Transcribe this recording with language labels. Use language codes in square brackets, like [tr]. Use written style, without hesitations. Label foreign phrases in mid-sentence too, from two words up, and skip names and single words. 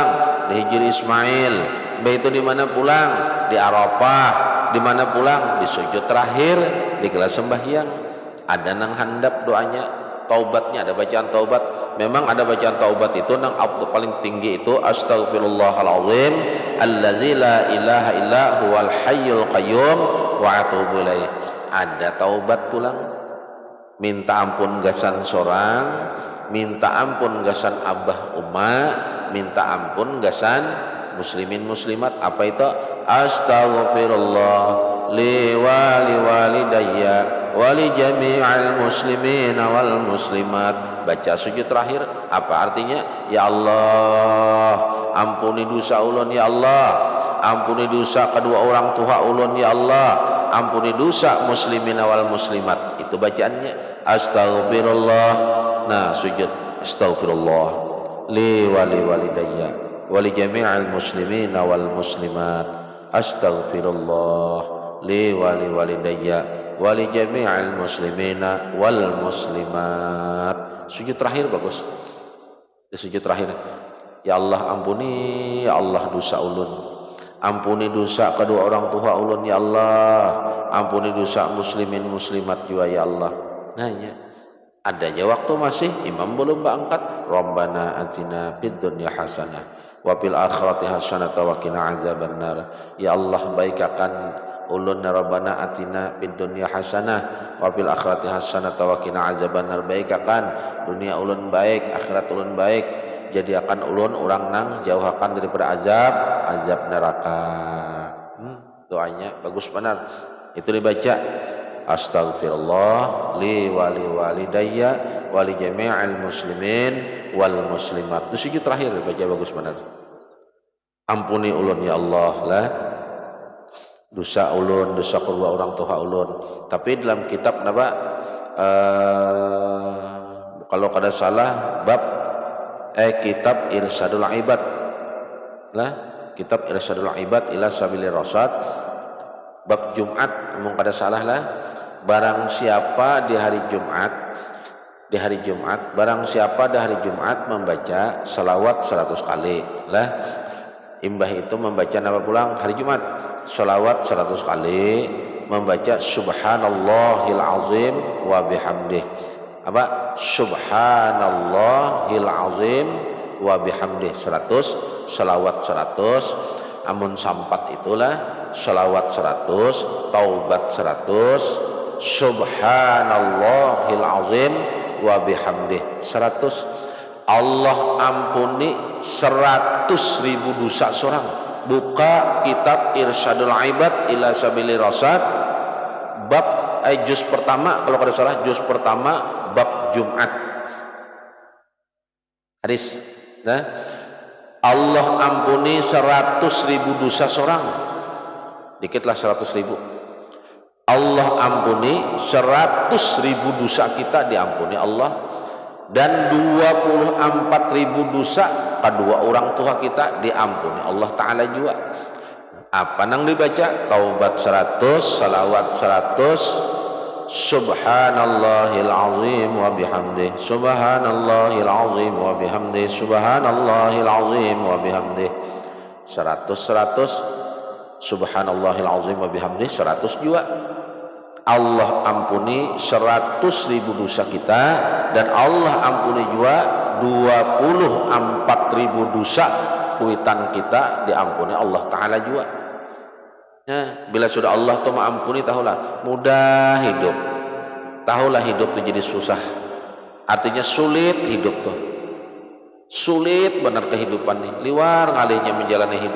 [bjn] Di Hijri Ismail. Imbah itu di mana pulang? Di Arafah. Di mana pulang? Di sujud terakhir, di kelas sembahyang. Ada nang handap doanya, taubatnya ada bacaan taubat. Memang ada bacaan taubat itu nang paling tinggi itu [ar] أستغفر الله العظيم الذي لا إله إلا هو الحي القيوم وأتوب إليه. [bjn] Ada taubat pulang, minta ampun gasan sorang, minta ampun gasan abah umma, minta ampun gasan muslimin muslimat. Apa itu? [ar] أستغفر الله لوالدي ولجميع المسلمين والمسلمات. [bjn] Baca sujud terakhir. Apa artinya? Ya Allah, ampuni dosa ulun ya Allah, ampuni dosa kedua orang tua ulun ya Allah, ampuni dosa [ar] المسلمين والمسلمات. [bjn] Itu bacaannya astaghfirullah. Nah, sujud [ar] أستغفر الله لوالدي ولجميع المسلمين والمسلمات. أستغفر الله لوالدي ولجميع المسلمين والمسلمات. [bjn] Sujud terakhir bagus. Di sujud terakhir, ya Allah ampuni ya Allah dosa ulun, ampuni dosa kedua orang tua ulun ya Allah, ampuni dosa muslimin muslimat juga ya Allah. Nanya adanya waktu masih imam belum berangkat. [ar] ربنا آتنا في الدنيا حسنة وفي الآخرة حسنة وقنا عذاب النار. [bjn] Ya Allah baikakan ulun, [ar] ربنا آتنا في الدنيا حسنة وفي الآخرة حسنة وقنا عذاب النار. [bjn] Baikakan dunia ulun baik, akhirat ulun baik, jadikan ulun orang nang jauhakan daripada azab neraka. Doanya bagus benar. Itu dibaca [ar] أستغفر الله لوالدي ولجميع المسلمين والمسلمات. [bjn] Itu sujud terakhir dibaca bagus benar. Ampuni ulun ya Allah lah dosa ulun, dosa kedua orang tua ulun. Tapi dalam kitab napa kalau kada salah bab kitab Irsadul Ibad lah, kitab Irsadul Ibad ila Sabilir Rasyad bab Jumat, mung kada salah lah. Barang siapa di hari Jumat, barang siapa di hari Jumat membaca salawat 100 kali lah. Imbah itu membaca nama pulang hari Jumat salawat 100 kali, membaca [ar] سبحان الله العظيم وبحمده. [bjn] Apa? [ar] سبحان الله العظيم وبحمده 100, [bjn] salawat 100. Amun sampat itulah salawat 100, taubat 100, [ar] سبحان الله العظيم وبحمده 100. [bjn] Allah ampuni 100.000 dosa seorang. buka kitab Irsyadul Ibad ila Sabilir Rasyad bab juz pertama, kalau tidak salah juz pertama bab Jumat. Hadis, nah, Allah ampuni 100.000 dosa seorang, dikitlah 100.000. Allah ampuni 100.000 dosa kita diampuni Allah, dan 24.000 dosa kedua orang tua kita diampuni Allah Ta'ala juga. Apa nang dibaca? Taubat 100, [ar] salawat 100, سبحان الله العظيم وبحمده, سبحان الله العظيم وبحمده, سبحان الله العظيم وبحمده. 100 سبحان الله العظيم وبحمده 100 juga. [bjn] Allah ampuni 100.000 dosa kita, dan Allah ampuni juga 24.000 dosa kuitan kita diampuni Allah Ta'ala juga. Ya, bila sudah Allah tuh mengampuni, tahulah mudah hidup, tahulah hidup tuh jadi susah, artinya sulit hidup tuh, sulit benar kehidupan nih, liwar ngalihnya menjalani hidup.